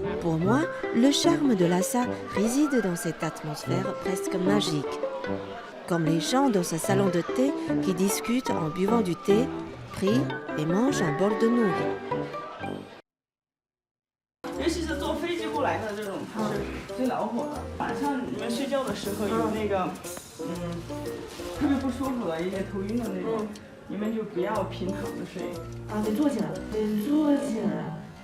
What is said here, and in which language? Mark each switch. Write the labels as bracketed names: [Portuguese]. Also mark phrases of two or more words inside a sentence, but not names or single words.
[French] Pour moi, le charme de Lhasa réside dans cette atmosphère presque magique. Comme les gens dans ce salon de thé qui discutent en buvant du thé, prient et mangent un bol de nouilles. [Chinese] 尤其是坐飞机过来的这种是最恼火的。晚上你们睡觉的时候有那个特别不舒服的一些头晕的那种，你们就不要平躺着睡。啊，得坐起来，得坐起来。